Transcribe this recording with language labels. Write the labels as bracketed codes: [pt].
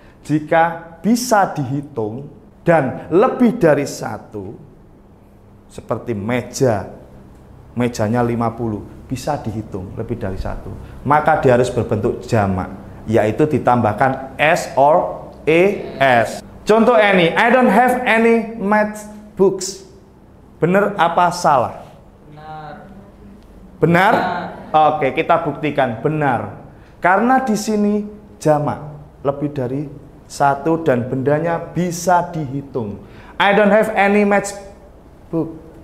[id] Jika bisa dihitung dan lebih dari satu, seperti mejanya 50, bisa dihitung lebih dari satu, maka dia harus berbentuk jamak, yaitu ditambahkan s or es. [en] Contoh any, I don't have any math books. [id] Benar apa salah? Benar. Oke, kita buktikan benar. Karena di sini jamak, lebih dari satu dan bendanya bisa dihitung. [en] I don't have any math book.